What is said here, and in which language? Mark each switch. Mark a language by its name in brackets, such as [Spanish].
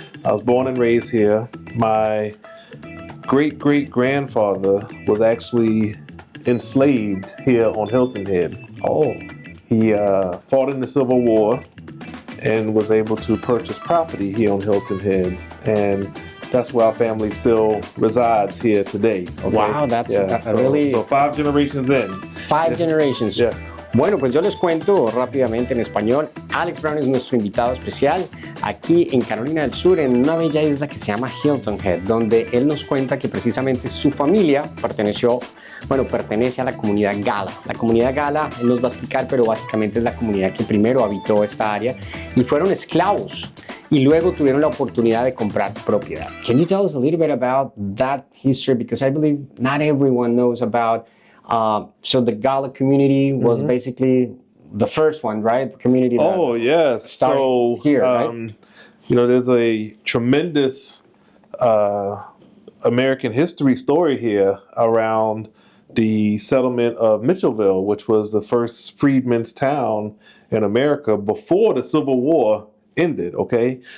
[English] I was born and raised here. My great-great-grandfather was actually enslaved here on Hilton Head. Oh. He fought in the Civil War and was able to purchase property here on Hilton Head. And that's where our family still resides here today. Okay? Wow, that's really... So 5 generations in. 5 generations. Yeah. [Spanish] Bueno, pues yo les cuento rápidamente en español. Alex Brown es nuestro invitado especial aquí en Carolina del Sur, en una bella isla que se llama Hilton Head, donde él nos cuenta que precisamente su familia pertenece a la comunidad Gala. La comunidad Gala, él nos va a explicar, pero básicamente es la comunidad que primero habitó esta área y fueron esclavos y luego tuvieron la oportunidad de comprar propiedad. [English] Can you tell us a little bit about that history? Because I believe not everyone knows about. So the Gala community was basically the first one, right? The community that yes. started here, right? There's a tremendous American history story here around the settlement of Mitchellville, which was the first freedmen's town in America before the Civil War ended, okay?